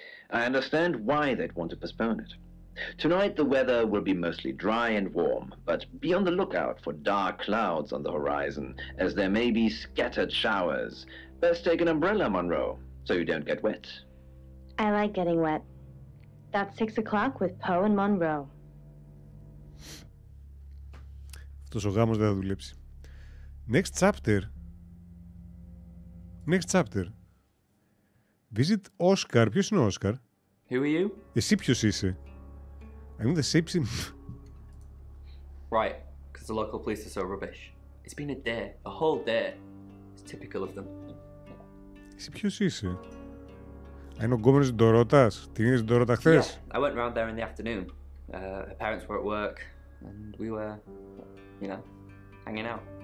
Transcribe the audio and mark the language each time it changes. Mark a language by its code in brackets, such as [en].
[en] I understand why they'd want to postpone it. Tonight the weather will be mostly dry and warm, but be on the lookout for dark clouds on the horizon, as there may be scattered showers. Best take an umbrella, Monroe, so you don't get wet. I like getting wet. That's 6 o'clock with Poe and Monroe. [el] Αυτός ο γάμος δεν θα δουλέψει. [en] Next chapter. Visit Oscar. [el] Ποιος είναι ο Oscar? [en] Who are you? [el] Εσύ ποιος είσαι? [en] I'm the same. Right, because the local police are so rubbish. It's been a day, a whole day. It's typical of them. [el] Εσύ ποιος είσαι? Είναι ο γκόμενος της Ντορότας? Την είδες την Ντορότα χθες? [en] Yeah, I went round there in the afternoon. Her parents were at work and we were, you know, hanging out.